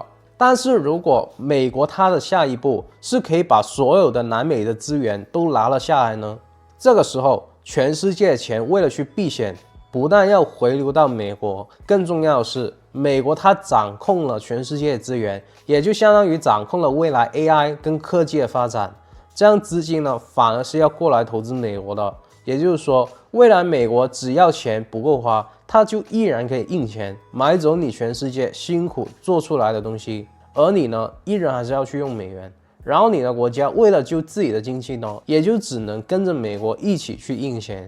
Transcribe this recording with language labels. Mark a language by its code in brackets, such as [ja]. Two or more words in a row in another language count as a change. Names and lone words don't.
[zh] 但是如果美國它的下一步是可以把所有的南美的資源都拿了下來呢，這個時候全世界的錢為了去避險，不但要回流到美國，更重要的是，美國它掌控了全世界的資源，也就相当於掌控了未来 AI 跟科技的发展。這樣資金呢，反而是要過來投資美國的。也就是說，未來美國只要錢不夠花，它就依然可以印錢買走你全世界辛苦做出來的東西，而你呢，依然還是要去用美元。然後你的國家為了救自己的經濟呢，也就只能跟着美國一起去印錢。